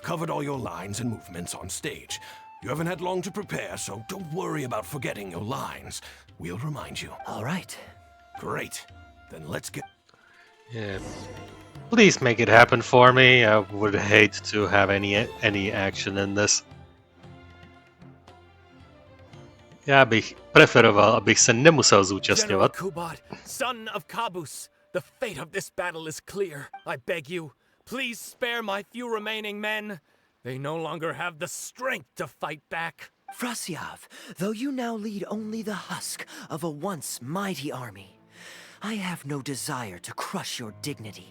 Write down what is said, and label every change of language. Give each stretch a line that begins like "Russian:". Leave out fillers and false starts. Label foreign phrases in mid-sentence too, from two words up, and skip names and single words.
English: We've covered all your lines and movements on stage. You haven't had long to prepare, so don't worry about forgetting your lines. We'll remind you. All right. Great. Then let's get... Yeah. Please make it happen for me. I would hate to have any action in this.
Czech: Já bych preferoval, abych se nemusel zúčastňovat.
English: General Kubad, son of Kabus, the fate of this battle is clear. I beg you, please spare my few remaining men. They no longer have the strength to fight back. Frasiav, though you now lead only the husk of a once mighty army, I have no desire to crush your dignity.